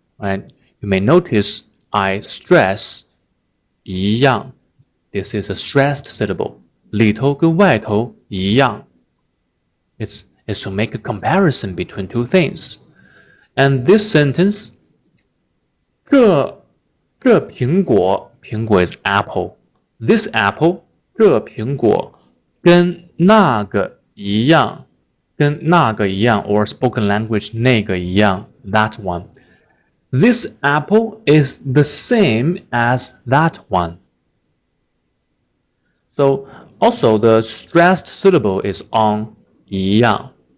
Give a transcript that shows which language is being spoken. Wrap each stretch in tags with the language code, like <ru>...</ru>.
<en>Right, you may notice I stress 一样. This is a stressed syllable.</en> <zh>里头跟外头一样.</zh> <en>It's to make a comparison between two things. And this sentence,</en> <zh>这苹果</zh> <en>is apple. This apple,</en> <zh>这苹果跟那个一样. 跟那个一样,</zh> <en>or spoken language</en> <zh>那个一样,</zh> <en>that one. This apple is the same as that one. So also the stressed syllable is on 一样.</en>